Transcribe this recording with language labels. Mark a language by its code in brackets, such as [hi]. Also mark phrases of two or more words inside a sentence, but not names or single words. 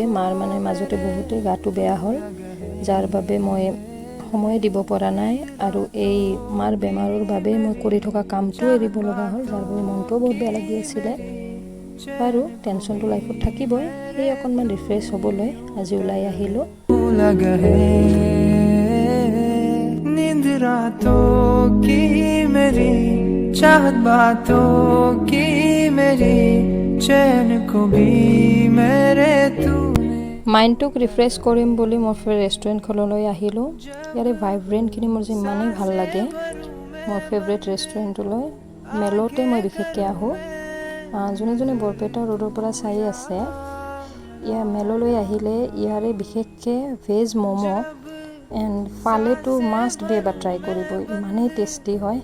[as] মাৰ মাজতে বহুতেই গাটো বেয়া হ'ল, যাৰ বাবে মই সময় দিব পৰা নাই। আৰু এই মাৰ বেমাৰৰ বাবে মই কৰি থকা কামটো এৰিব লগা হ'ল, যাৰ বাবে মনটোও বহুত বেয়া লাগি আছিলে। বাৰু টেনশ্যনটো লাইফত থাকিবই, সেই অকণমান ৰিফ্ৰেছ হ'বলৈ আজি ওলাই আহিলোঁ। [hi] नींद रातों की मेरी चाहत बातों की मेरी चैन को भी मेरे तूने [as] মাইণ্ডটোক ৰিফ্ৰেছ কৰিম বুলি মোৰ ৰেষ্টুৰেণ্টখনলৈ আহিলোঁ। ইয়াৰে ভাইব্ৰেণ্টখিনি মোৰ যে ইমানেই ভাল লাগে। মোৰ [en] favourite restaurantলৈ [as] মেলতে মই বিশেষকৈ আহোঁ। যোনে যোনে বৰপেটা ৰোডৰ পৰা চাই আছে, ইয়াৰ মেললৈ আহিলে ইয়াৰে বিশেষকৈ ভেজ ম'ম' এণ্ড ফালেটো [en] must be [as] এবাৰ ট্ৰাই কৰিব, ইমানেই টেষ্টি হয়।